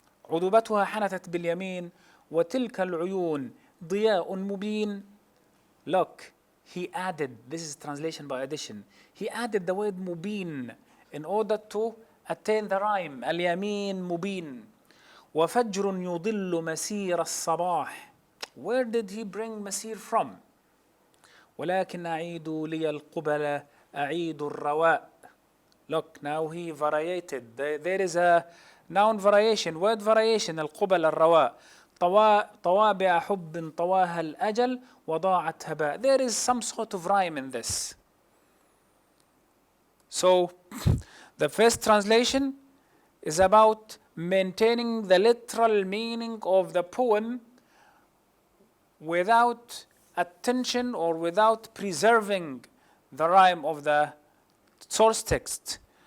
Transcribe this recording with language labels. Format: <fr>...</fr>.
<ar>عذوبتها حنثت باليمين وتلك العيون ضياء مبين.</ar> <en>Look, he added, this is translation by addition, he added the word مبين in order to attain the rhyme.</en> <ar>اليمين مبين وفجر يضل مسير الصباح.</ar> <en>Where did he bring مسير from?</en> <ar>ولكن أعيد لي القبل أعيد الرواء.</ar> <en>Look, now he variated. There is a noun variation, word variation.</en> <ar>القبل الرواء. طوابع حب طواها الأجل وضاعت هباء.</ar> <en>There is some sort of rhyme in this. So the first translation is about maintaining the literal meaning of the poem without attention or without preserving the rhyme of the source text.</en>